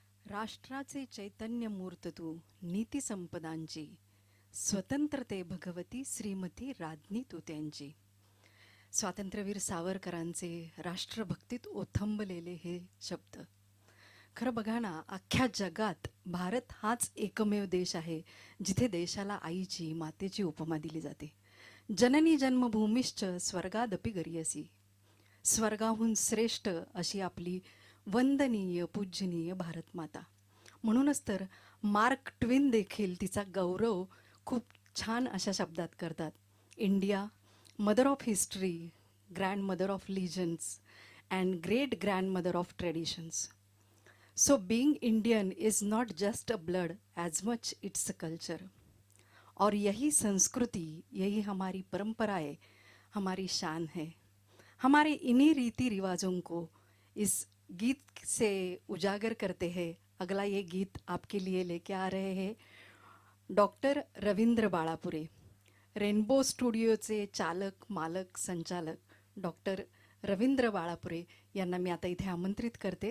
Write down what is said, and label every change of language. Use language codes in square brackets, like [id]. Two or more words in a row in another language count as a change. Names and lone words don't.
[mr] राष्ट्राचे चैतन्य मूर्त तू नीती संपदांची, स्वतंत्रते भगवती श्रीमती राज्ञी तू त्यांची. स्वातंत्र्यवीर सावरकरांचे राष्ट्रभक्तीत ओथंबलेले हे शब्द. खरं बघा ना, अख्ख्या जगात भारत हाच एकमेव देश आहे जिथे देशाला आईची, मातेची उपमा दिली जाते. [sa] जननी जन्मभूमीश्च स्वर्गादपि गरीयसी. [mr] स्वर्गाहून श्रेष्ठ अशी आपली वंदनीय पूजनीय भारतमाता. म्हणूनच तर मार्क ट्विन देखील तिचा गौरव खूप छान अशा शब्दात करतात. [en] India, mother of history, grand mother of legends and great grand mother of traditions. So being Indian is not just a blood as much it's a culture. [hi] और यही संस्कृति, यही हमारी परंपरा है, हमारी शान है. हमारे इन्हीं रीति रिवाजों को इस गीत से उजागर करते हैं. अगला ये गीत आपके लिए लेके आ रहे हैं डॉक्टर रवींद्र बाळापुरे. [mr] रेनबो स्टुडिओचे चालक, मालक, संचालक डॉक्टर रवींद्र बाळापुरे यांना मी आता इथे आमंत्रित करते.